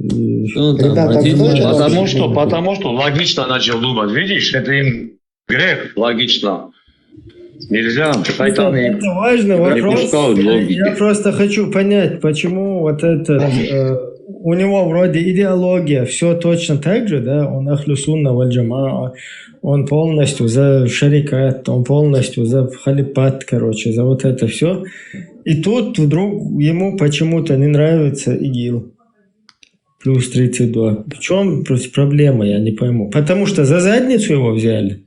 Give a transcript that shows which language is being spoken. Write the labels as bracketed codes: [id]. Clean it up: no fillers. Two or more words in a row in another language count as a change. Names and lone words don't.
[ru] Потому что логично начал думать. Видишь, это им грех логично. Нельзя. Шайтан им это важный не вопрос. пускают логики. Я просто хочу понять, почему вот это... у него вроде идеология, все точно так же, да, он [ar] أهل السنة والجماعة, [ru] он полностью за шарикат, он полностью за халифат, короче, за вот это все. И тут вдруг ему почему-то не нравится ИГИЛ. Плюс 32. В чем проблема, я не пойму. Потому что за задницу его взяли.